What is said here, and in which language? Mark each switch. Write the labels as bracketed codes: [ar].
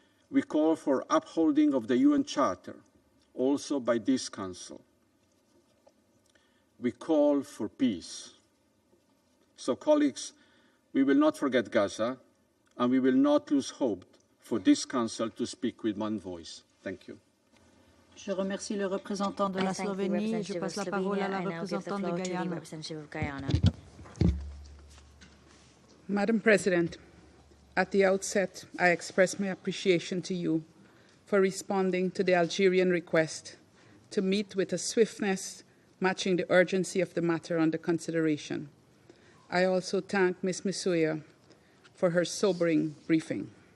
[en] We call for upholding of the UN Charter, also by this Council. We call for peace. So, colleagues, we will not forget Gaza, and we will not lose hope for this Council to speak with one voice. Thank you. [fr] Je remercie le représentant de la Slovénie et je passe la parole à la représentante de Guyana. [en] Madam President, at the outset, I express my appreciation to you for responding to the Algerian request to meet with a swiftness matching the urgency of the matter under consideration. I also thank Ms. Misuya for her sobering briefing.